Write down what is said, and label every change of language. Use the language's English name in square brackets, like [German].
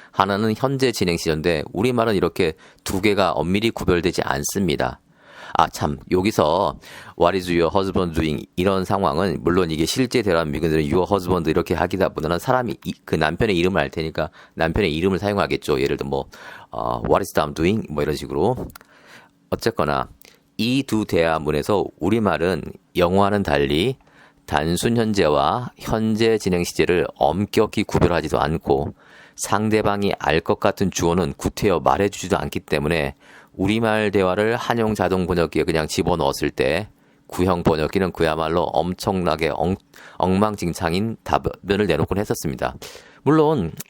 [Korean] 하나는 현재 진행 시제인데 우리말은 이렇게 두 개가 엄밀히 구별되지 않습니다. [English] 여기서 What is your husband doing? [Korean] 이런 상황은 물론 이게 실제 대화는 미국인들은 [English] your husband [Korean] 이렇게 하기보다는 사람이 그 남편의 이름을 알 테니까 남편의 이름을 사용하겠죠. [English] 예를 들어 What is Tom doing? [Korean] 이런 식으로. 어쨌거나 이 두 대화문에서 우리말은 영어와는 달리 단순 현재와 현재 진행 시제를 엄격히 구별하지도 않고 상대방이 알 것 같은 주어는 구태여 말해주지도 않기 때문에 우리말 대화를 한용 자동 번역기에 그냥 집어넣었을 때 구형 번역기는 그야말로 엄청나게 엉망진창인 답변을 내놓곤 했었습니다. 물론